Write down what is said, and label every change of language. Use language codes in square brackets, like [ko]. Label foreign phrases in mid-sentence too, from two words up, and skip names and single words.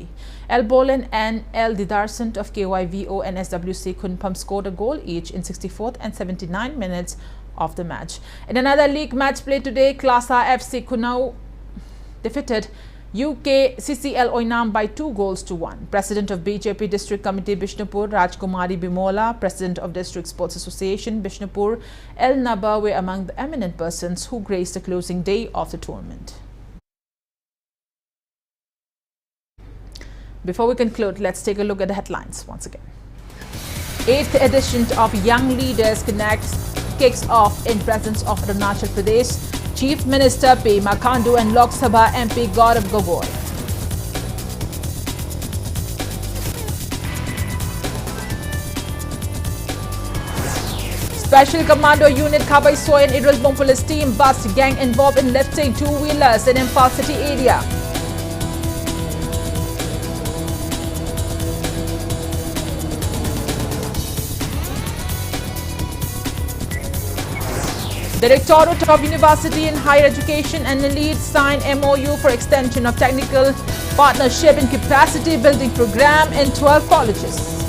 [en] L. Bolan and L. Didarsant of KYVO and SWC Kunpam scored a goal each in 64th and 79 minutes of the match. In another league match played today, Klasa FC Kunau defeated UK CCL Oinam by 2-1. President of BJP District Committee Bishnupur, Rajkumari Bimola, President of District Sports Association Bishnupur, El Naba were among the eminent persons who graced the closing day of the tournament. Before we conclude, let's take a look at the headlines once again. 8th edition of Young Leaders Connect kicks off in presence of Arunachal Pradesh Chief Minister Pema Khandu and Lok Sabha MP Gaurav Gogoi. Special Commando Unit Khabai Soy and Irulbong Police Team bust gang involved in lifting 2-wheelers in Imphal City area. Directorate of University and Higher Education and NLEAD signed MOU for extension of technical partnership and capacity building program in 12 colleges.